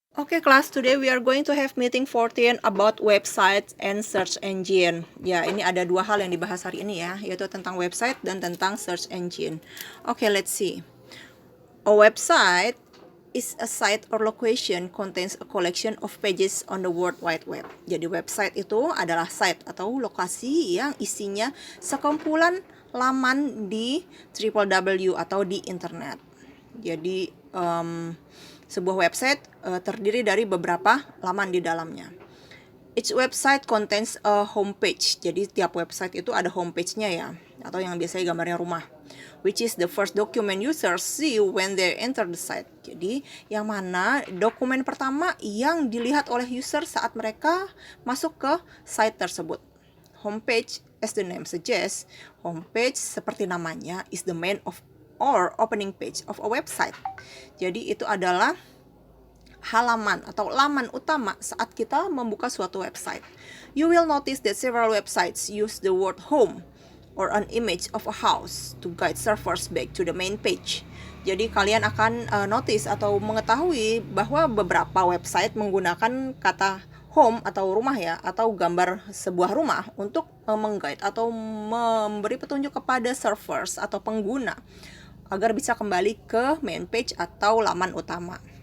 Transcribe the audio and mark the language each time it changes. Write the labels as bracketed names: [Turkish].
[English] Okay, class, today we are going to have meeting 14 about websites and search engine. [Indonesian] Ya, ini ada dua hal yang dibahas hari ini ya, yaitu tentang website dan tentang search engine. [English] Okay, let's see. A website is a site or location contains a collection of pages on the World Wide Web. [Indonesian] Jadi website itu adalah site atau lokasi yang isinya sekumpulan laman di www atau di internet. Jadi sebuah website terdiri dari beberapa laman di dalamnya. [English] Each website contains a homepage. [Indonesian] Jadi tiap website itu ada homepage-nya ya, atau yang biasanya gambarnya rumah, [English] which is the first document users see when they enter the site. [Indonesian] Jadi yang mana dokumen pertama yang dilihat oleh user saat mereka masuk ke site tersebut. [English] Homepage, as the name suggests, homepage [Indonesian] seperti namanya [English] is the main of or opening page of a website. [Indonesian] Jadi itu adalah halaman atau laman utama saat kita membuka suatu website. [English] You will notice that several websites use the word home or an image of a house to guide surfers back to the main page. [Indonesian] Jadi kalian akan notice atau mengetahui bahwa beberapa website menggunakan kata home atau rumah ya, atau gambar sebuah rumah untuk mengguide atau memberi petunjuk kepada surfers atau pengguna agar bisa kembali ke main page atau laman utama.